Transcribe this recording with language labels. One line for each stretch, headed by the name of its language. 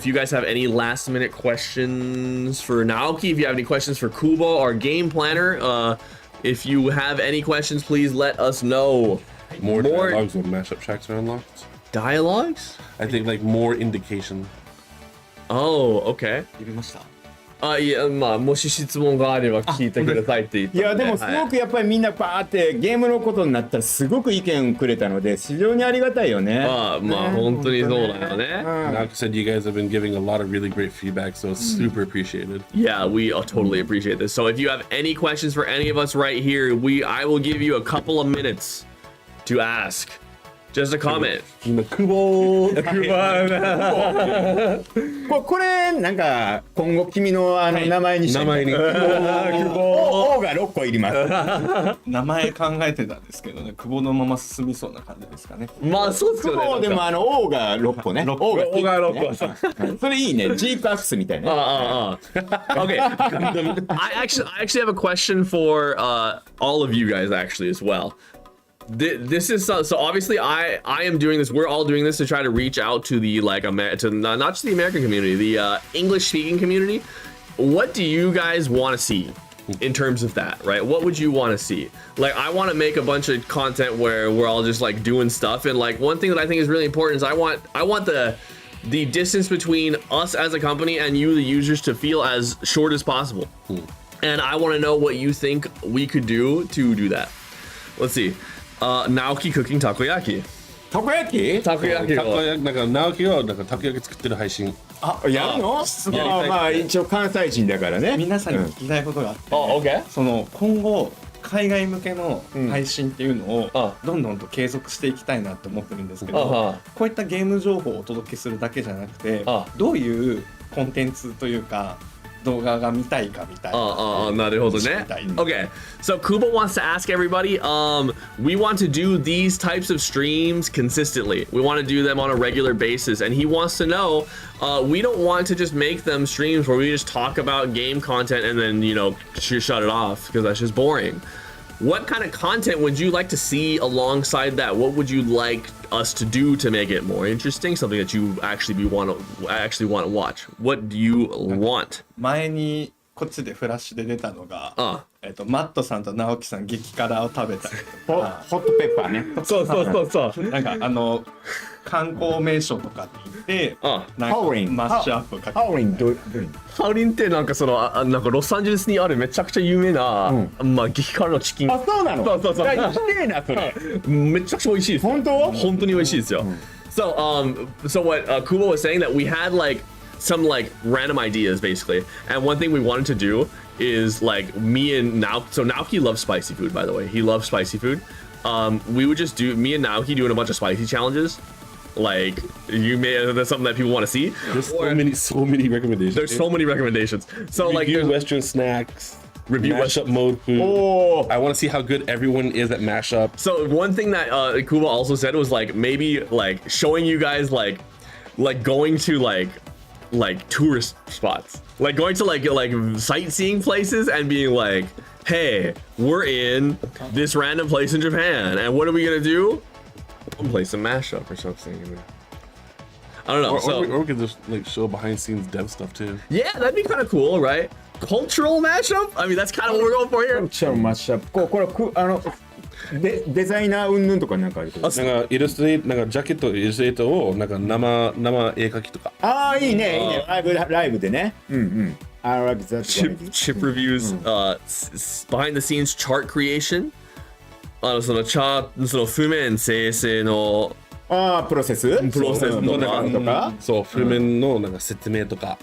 English: If you guys have any last minute questions for Naoki, if you have any questions for Kubo, our game planner, if you have any questions, please let us know. More dialogues when mashup tracks are unlocked. Dialogues? I think like more indication. Oh, okay.
Japanese: いや、まあ、もし質問があれば聞いてくださいって言って、いやでもすごくやっぱりみんなバーってゲームのことになったらすごく意見くれたので非常にありがたいよね。まあ本当にそうだよね。
English: Naoki said you guys have been giving a lot of really great feedback, so it's super appreciated. Yeah, we totally appreciate this. So if you have any questions for any of us right here, I will give you a couple of minutes to ask. Just a comment. Kubo.
Japanese: これなんか今後君の名前にして名前に O が6個いります。名前考えてたんですけどね、久保のまま進みそうな感じですかね。まあそうですよね。久保でもO が6個ね。O が6個。それいいね。ジークアクスみたいな。
English: Okay. I actually have a question for all of you guys actually as well. This is so obviously I am doing this. We're all doing this to try to reach out to the not just the American community, the English speaking community. What do you guys want to see in terms of that, right? What would you want to see? Like I want to make a bunch of content where we're all just like doing stuff, and like one thing that I think is really important is I want the distance between us as a company and you, the users, to feel as short as possible. And I want to know what you think we could do to do that. Let's see. Naoki cooking takoyaki.
Japanese: たこ焼き？なんか直樹はなんかたこ焼き作ってる配信。あ、やるの？まあ一応関西人だからね。皆さんに聞きたいことがあって、
English: okay.
Japanese: その今後海外向けの配信っていうのをどんどんと継続していきたいなって思ってるんですけど、こういったゲーム情報をお届けするだけじゃなくて、どういうコンテンツというか動画が見たいかみたいな。なるほどね。
English: Okay, so Kubo wants to ask everybody, we want to do these types of streams consistently. We want to do them on a regular basis, and he wants to know, we don't want to just make them streams where we just talk about game content and then, shut it off because that's just boring. What kind of content would you like to see alongside that? What would you like us to do to make it more interesting? Something that you actually want to watch. What do you want?
Japanese: 前にこっちでフラッシュで出たのが、マットさんと直樹さん激辛を食べたりとか、ホットペッパーね。そうなんか観光名所とかに行ってなんかマッシュアップかけて。ハウリンってなんかなんかロサンゼルスにあるめちゃくちゃ有名な、まあ激辛のチキン。あ、そうなの。そう。きれいなそれ。めちゃくちゃ美味しいです。本当に美味しいですよ。
English: So what Kubo was saying that we had like some like random ideas basically, and one thing we wanted to do is like me and Naoki loves spicy food, by the way. He loves spicy food. We would just do me and Naoki doing a bunch of spicy challenges. Like that's something that people want to see. There's so many recommendations. There's so many recommendations. So we like do Western snacks. review mashup mode food. Oh. I want to see how good everyone is at mashup. So one thing that Kubo also said was like maybe like showing you guys like going to like tourist spots, like going to like sightseeing places and being like, hey, we're in this random place in Japan, and what are we gonna do? We'll play some mashup or something. I don't know. Or we could just like show behind scenes dev stuff too. Yeah, that'd be kind of cool, right? Cultural mashup? I mean, that's kind of what we're going for here.
Japanese: チャンマッシュアップ。これデザイナー云々とかなんかあるけど。なんかイラストレーなんかジャケットイラストレートをなんか生絵描きとか。ああいいねいいね。ライブでね。うんうん。
English: I like that. Chip reviews, behind the scenes chart creation.
Japanese: そのチャート、その譜面生成のああプロセスのとかそう譜面のなんか説明とか。